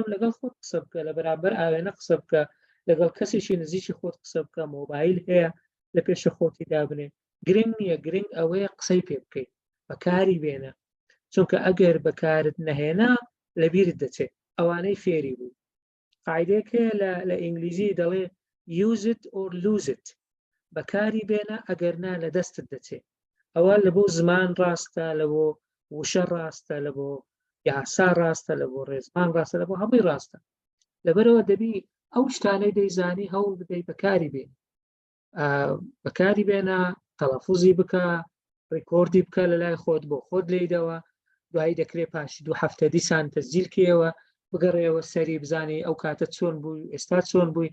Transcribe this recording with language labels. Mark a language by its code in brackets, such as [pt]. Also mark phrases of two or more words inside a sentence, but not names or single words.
[ckb] لەگەڵ خۆت قسە بکە، لە بەرامبەر ئاوێنە قسە بکە، لەگەڵ کەسێکی نزیکی خۆت قسە بکە، مۆبایل هەیە لە پێشە خۆتی دابنێ، گرنگ نییە، گرنگ ئەوەیە قسەی پێ بکەیت، بەکاری بێنە، چونکە ئەگەر بەکارت نەهێنا لەبیرت دەچێت. ئەوانەی فێری بوو قاعیدەیەک هەیە لە ئینگلیزی دەڵێ [en] use it or lose it، [ckb] بەکاری بێنە، ئەگەر نا لە دەستت دەچێت. ئەوە لە بۆ زمان ڕاستە، لە بۆ وشە ڕاستە، لە بۆ یاسا ڕاستە، لە بۆ ڕێزمان ڕاستە، لە بۆ هەمووی ڕاستە. لەبەرەوە دەبی ئەو شتانەی دەیزانی هەوڵ بدەیت بەکاری بێن، بەکاری بێنە، تەلەفوزی بکە، ڕێکۆردی بکە لە لای خۆت بۆ خۆت لێیدەوە، دوایی دەکرێت پاشی 2 هەفتە دیسان تەسجیلکەوە بگەڕێەوە سەری بزانێ ئەو کاتە چۆن بووی، ئێستا چۆن بووی.